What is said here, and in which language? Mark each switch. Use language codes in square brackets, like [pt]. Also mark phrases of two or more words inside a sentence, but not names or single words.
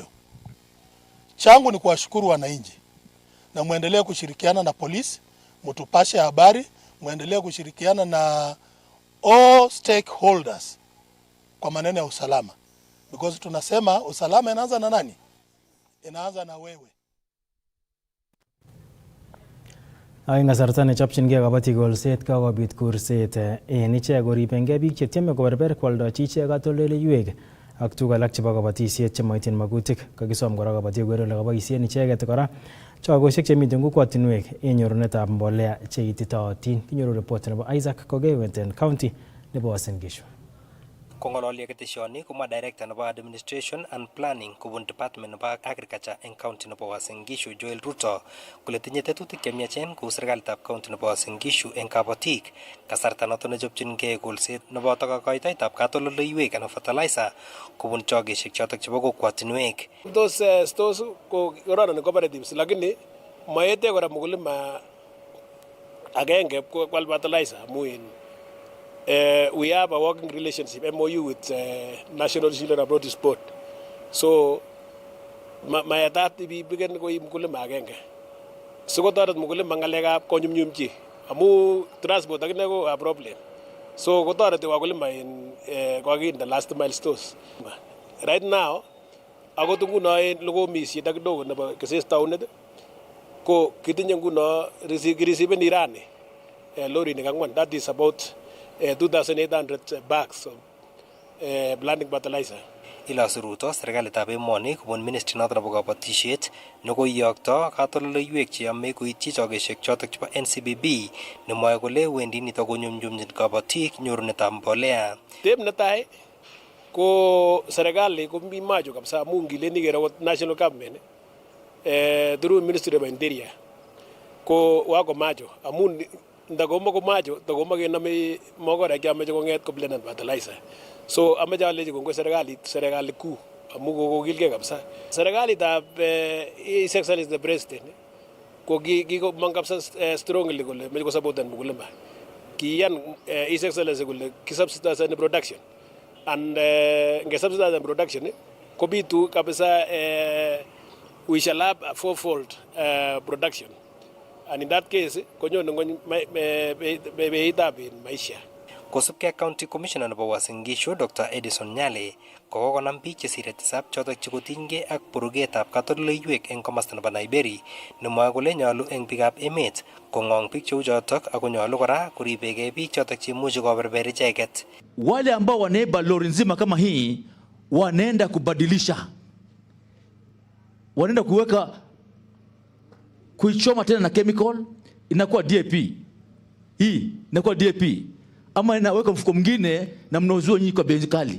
[sw] Changu ni kuwashukuru wananchi, na muendelee kushirikiana na polisi, mtupashe habari, muendelee kushirikiana na [en] all stakeholders [sw] kwa maneno ya usalama, because tunasema usalama inaanza na nani? Inaanza na wewe. [kln] Ay ngasarta nechopchingei kabatik kolset kakobit kurset en ichek koribengei biik chetieme koberber kwoldochi ichek katoldoleiwek ak tuguk alak chebo kabatisiet chemoityin magutik. Kakisom kora kabatik koker ole kaboisien icheket kora chokosiek chemiten kokwotinwek en nyorunetab mbolea cheititootin. Kinyoru report nebo Isaac Kogewenten County nebo Uasin Gishu. Kongololi keteshoni kuma director nebo [en] administration and planning [kln] kubun department nebo agriculture en county nebo Uasin Gishu Joel Ruto kole tinye tetutik chemiachen kou serikalitab county nebo Uasin Gishu en kabatik kasarta noton nechopchingei kolset nebo kakoitoetab katoldoleiwek anan fertilizer kubun chokesiek chotok chebo kokwotinwek. [en] Those stores [kln] ko kororon cooperatives lakini maete kora mkulima agenge kwal fertilizer amu [en] we have a working relationship MOU with National Children Abroad Sport. [kln] So mayatat ibigen ko mkulima agenge. Sikotoret mkulima ngalekab konyumnyumchi amu transport akine ko [en] a problem. [kln] So kotoreti wakulima [en] in the last mile stores. [kln] Right now akot nguno lokomisiet kidogo nebo Keses Townit ko kitinye nguno receive irani lori ni kangwan, [en] that is about 2,800 bags of blanding fertilizer. [kln] Ilosu Ruto serikalitab emoni kubun ministry noton nebo kabatisiet nekoiyokto katoldoleiwek cheyome koityi chokesiek chotok chebo NCBB nemwoe kole wendi nito konyumnyumchin kabatik nyorunetab mbolea. Tep netai ko serikali komi macho kabisa amu ngileni kero [en] national government through Ministry of Interior [kln] ko wako macho amu ndagomba ko macho ndagomba kename mogora kyameche konget ko [en] blend fertilizer. [kln] So ameche alechi kongoi serikali kuu amu kokilgei kabisa. Serikalitab [en] His Excellency the President [kln] ko kikomang kabisa strongly kole meche kosapoten mkulima. [en] Kiyan His Excellency [kln] kole kisubsidize [en] in production and ngesubsidize in production [kln] kobitu kabisa [en] we shall have a fourfold production. And in that case, [kln] konyo beitab maisha. Kosubkei County Commissioner nebo Uasin Gishu Dr. Edison Nyale kokonam biik chesire 7 chotok chikotinygei ak buruketab katoldoleiwek eng komasta nebo Nairobi nemwoe kole nyolu eng biikab emet kong'ong biik cheu chotok ako nyolu kora kuribegei biik chotok cheimuchi koberber icheket. [sw] Wale ambao wanaiba lori nzima kama hii wanaenda kubadilisha, wanaenda kuichoma tena na chemical, inakuwa DAP. Hii inakuwa DAP ama inaweka mfuko mwingine na mnauzua nyinyi kwa bei kali.